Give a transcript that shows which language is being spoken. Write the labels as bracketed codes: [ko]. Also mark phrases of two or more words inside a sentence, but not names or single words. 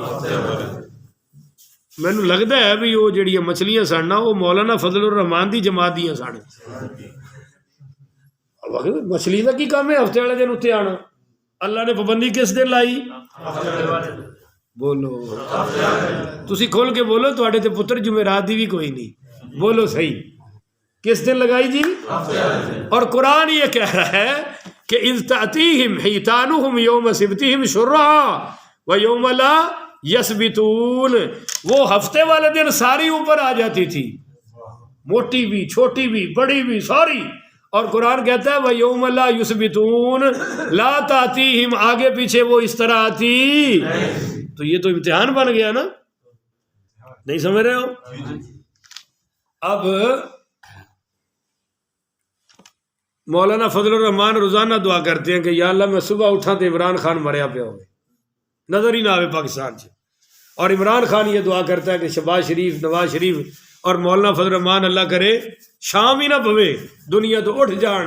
[pa] مینوں لگتا ہے بھی وہ جڑی مچھلیاں سن نا وہ مولانا فضل الرحمان دی جماعت دیاں سن۔ [ur] مچھلی کا کی کام ہے ہفتے والے دن اتنے آنا؟ اللہ نے پابندی کس دن لائی؟ [pa] بولو تسی کھول کے بولو، تواڈے تے پتر جمعرات دی بھی کوئی نہیں، بولو صحیح، کس دن لگائی جی؟ [ur] اور قرآن یہ کہہ رہا ہے کہ [ar] اذ تأتیہم حیتانہم یوم سبتہم شرعا ویوم لا یسبتون، [ur] وہ ہفتے والے دن ساری اوپر آ جاتی تھی، موٹی بھی چھوٹی بھی بڑی بھی ساری، اور قرآن کہتا ہے [ar] وَيَوْمَ لَا يُثْبِتُونَ لَا تَأْتِيهِمْ، [ur] آگے پیچھے وہ اس طرح آتی۔ تو یہ تو امتحان بن گیا نا، نہیں سمجھ رہے ہو؟ اب مولانا فضل الرحمان روزانہ دعا کرتے ہیں کہ یا اللہ میں صبح اٹھا تو عمران خان [pa] مریا پیا ہوئے، [ur] نظر ہی نہ آئے پاکستان سے، اور عمران خان یہ دعا کرتا ہے کہ شہباز شریف، نواز شریف اور مولانا فضل الرحمان اللہ کرے [pa] شام ہی نہ پوے دنیا تو اٹھ جان.